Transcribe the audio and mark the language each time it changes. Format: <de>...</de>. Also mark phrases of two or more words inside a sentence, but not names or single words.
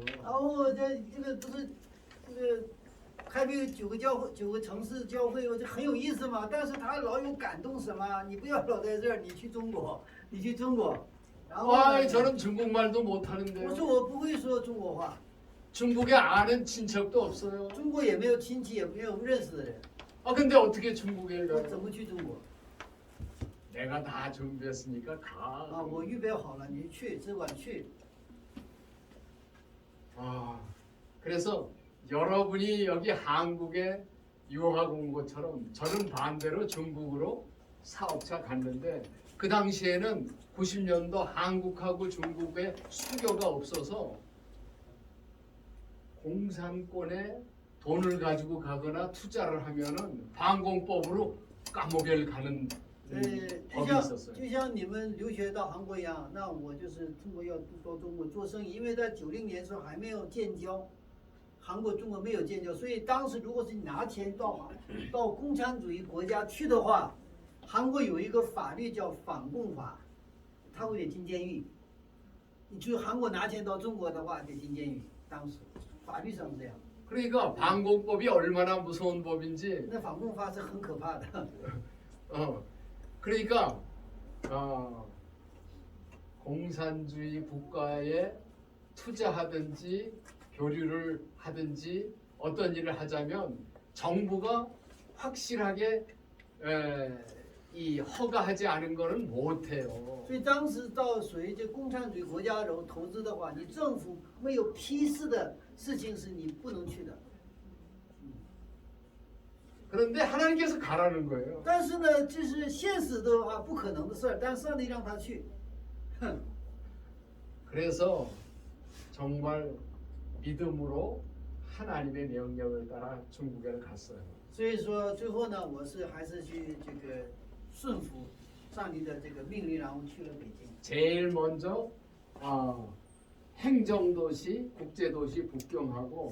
<zh>然后这个不是这个开辟9个教会9个城市教会，这很有意思嘛。但是他老有感动什么，你不要老在这儿，你去中国。然后</zh> <ko>아, 저는 중국말도</ko> <zh>我</zh> <ko>못하는데요.</ko> <zh>说我不会说中国话，</zh> <ko>중국에 아는 친척도 없어요.</ko> <zh>中国也没有亲戚，也没有认识的人，</zh> <ko>아, 근데 어떻게 중국에</ko> <zh>我</zh> <ko>가요?</ko> <zh>怎么去中国？</zh> <ko>내가 다 준비했으니까 啊， 가.</ko> <zh>我预备好了，你去，只管去。</zh> <ko>아, 그래서 여러분이 여기 한국에 유학 온 것처럼 저는 반대로 중국으로 사업차 갔는데 그 당시에는 90년도 한국하고 중국에 수교가 없어서 공산권에 돈을 가지고 가거나 투자를 하면은 방공법으로 감옥에 가는</ko> <zh>就</zh> <ko>법이</ko> <zh>像</zh> <ko>있었어요.</ko> <zh>就像你们留学到韩国一样，那我就是通过要到中国做生意，因为在90年时候还没有建交，韩国中国没有建交，所以当时如果是你拿钱到共产主义国家去的话，韩国有一个法律叫反共法，他会得进监狱。你去韩国拿钱到中国的话，得进监狱。当时法律上是这样，</zh> <ko>그러니까 방공법이 얼마나 무서운 법인지</ko> <zh>那反共法是很可怕的。</zh> <ko>그러니까 공산주의 국가에 투자하든지 교류를 하든지 어떤 일을 하자면 정부가 확실하게 이 허가하지 않은 거는 못해요.</ko> <zh>所以当时到属于这共产主义国家中投资的话，你政府没有批示的事情是你不能去的。</zh> <ko>그런데 하나님께서 가라는 거예요.</ko> <zh>但是呢，就是现实的话不可能的事儿，但上帝让他去。哼，</zh> <ko>그래서 정말 믿음으로 하나님의 명령을 따라 중국에 갔어요.</ko> <zh>所以说最后呢，我是还是去这个顺服上帝的这个命令，然后去了北京。</zh> <ko>제일 먼저 행정도시, 국제도시 북경하고</ko>